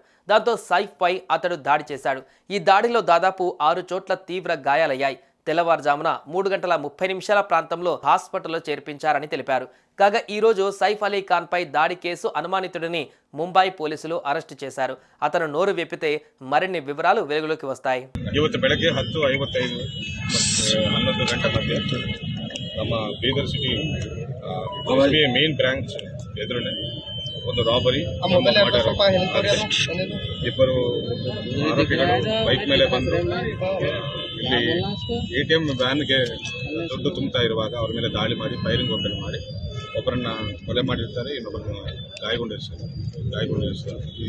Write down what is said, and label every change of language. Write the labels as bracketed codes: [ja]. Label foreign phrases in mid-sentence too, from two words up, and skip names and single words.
[te] దాంతో సైఫ్ పై అతడు దాడి చేశాడు. ఈ దాడిలో దాదాపు 6 చోట్ల తీవ్ర గాయాలయ్యాయి. తెల్లవారుజామున 3:30 ప్రాంతంలో హాస్పిటల్లో చేర్పించారని తెలిపారు. కాగా ఈరోజు సైఫ్ అలీ ఖాన్ పై దాడి కేసు అనుమానితుడిని ముంబై పోలీసులు అరెస్టు చేశారు. అతను నోరు విప్పితే మరిన్ని వివరాలు వెలుగులోకి వస్తాయి. [kn] ಇವತ್ತು ಬೆಳಗ್ಗೆ 10:55 11 ಗಂಟೆ ಮಧ್ಯೆ ನಮ್ಮ ಬೀದರ್ ಸಿಟಿ SBI [en] main branch [kn] ಎದುರುನೆ ಒಂದು ರಾಬರಿ, ಇಬ್ಬರು ಆರೋಪಿಗಳು ಬೈಕ್ ಮೇಲೆ ಬಂದು ಇಲ್ಲಿ ATM ವ್ಯಾನ್ಗೆ ದುಡ್ಡು ತುಂಬುತ್ತಾ ಇರುವಾಗ ಅವ್ರ ಮೇಲೆ ದಾಳಿ ಮಾಡಿ [en] firing open [kn] ಮಾಡಿ ಒಬ್ಬರನ್ನ ಕೊಲೆ ಮಾಡಿರ್ತಾರೆ, ಇನ್ನೊಬ್ಬರನ್ನ ಗಾಯಗೊಂಡಿರ್ತಾರೆ.